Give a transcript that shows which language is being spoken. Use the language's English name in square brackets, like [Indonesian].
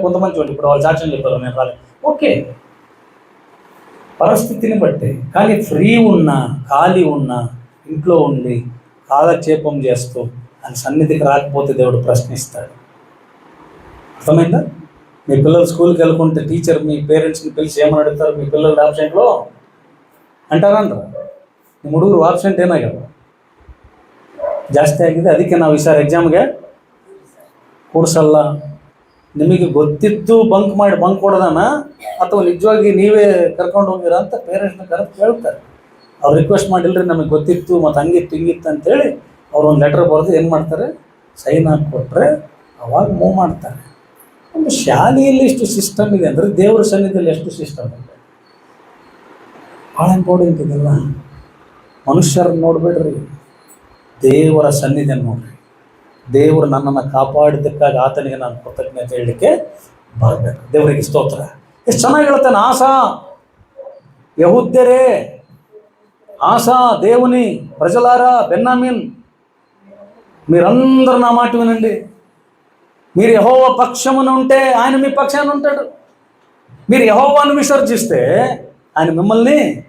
[Telugu] కొంతమంది చూడండి, ఇప్పుడు వాళ్ళు సాక్ష్యం చెప్పారు, నేను రాలే. ఓకే, పరిస్థితిని బట్టి. కానీ ఫ్రీ ఉన్నా, ఖాళీ ఉన్నా, ఇంట్లో ఉండి కాలక్షేపం చేస్తూ ఆయన సన్నిధికి రాకపోతే దేవుడు ప్రశ్నిస్తాడు. అర్థమైందా? మీ పిల్లలు స్కూల్కి వెళ్ళకుంటే టీచర్ మీ పేరెంట్స్ని పిలిచి ఏమని అడుగుతారు? మీ పిల్లలు ఆబ్సెంట్లో అంటారంటారు. [Kannada] ನಿಮ್ಮ ಹುಡುಗರು ಆಬ್ಸೆಂಟ್ ಏನಾಗ್ಯದ ಜಾಸ್ತಿ ಆಗಿದೆ, ಅದಕ್ಕೆ ನಾವು ಈ ಸಾರಿ ಎಕ್ಸಾಮ್ಗೆ ಕೂಡಿಸಲ್ಲ. ನಿಮಗೆ ಗೊತ್ತಿದ್ದು ಬಂಕ್ ಕೊಡೋದನ ಅಥವಾ ನಿಜವಾಗಿ ನೀವೇ ಕರ್ಕೊಂಡು ಹೋಗಿರಾ ಅಂತ ಪೇರೆಂಟ್ಸ್ನ ಕರೆದು ಕೇಳ್ತಾರೆ. ಅವ್ರು ರಿಕ್ವೆಸ್ಟ್ ಮಾಡಿಲ್ರಿ, ನಮಗೆ ಗೊತ್ತಿತ್ತು ಮತ್ತು ಹಂಗಿತ್ತು ಹಿಂಗಿತ್ತು ಅಂತೇಳಿ ಅವ್ರು ಒಂದು ಲೆಟರ್ ಬರೆದು ಏನು ಮಾಡ್ತಾರೆ, ಸೈನ್ ಹಾಕಿಕೊಟ್ರೆ ಅವಾಗ ಮೂವ್ ಮಾಡ್ತಾರೆ. ಒಂದು ಶಾಲೆಯಲ್ಲಿ ಇಷ್ಟು ಸಿಸ್ಟಮ್ ಇದೆ ಅಂದರೆ ದೇವರ ಸನ್ನಿಧಿಯಲ್ಲಿ ಎಷ್ಟು ಸಿಸ್ಟಮ್ ಇದೆ. ಭಾಳ ಇಂಪಾರ್ಟೆಂಟ್ ಇದೆಲ್ಲ. ಮನುಷ್ಯರನ್ನು ನೋಡಬೇಡ್ರಿ, ದೇವರ ಸನ್ನಿಧಿಯನ್ನು ನೋಡ್ರಿ. ದೇವರು ನನ್ನನ್ನು ಕಾಪಾಡಿದ್ದಕ್ಕಾಗಿ ಆತನಿಗೆ ನಾನು ಕೃತಜ್ಞತೆ ಹೇಳಲಿಕ್ಕೆ ಬರಬೇಕು. ದೇವರಿಗೆ ಸ್ತೋತ್ರ. ಎಷ್ಟು ಚೆನ್ನಾಗಿ ಹೇಳ್ತಾನೆ. [Telugu] ఆసా యెహూద్యరే, ఆసా దేవుని ప్రజలారా, బెన్యామీన్ మీరందరూ నా మాట వినండి. మీరు యెహోవా పక్షమున ఉంటే ఆయన మీ పక్షాన ఉంటాడు. మీరు యెహోవాను విసర్జిస్తే ఆయన మిమ్మల్ని.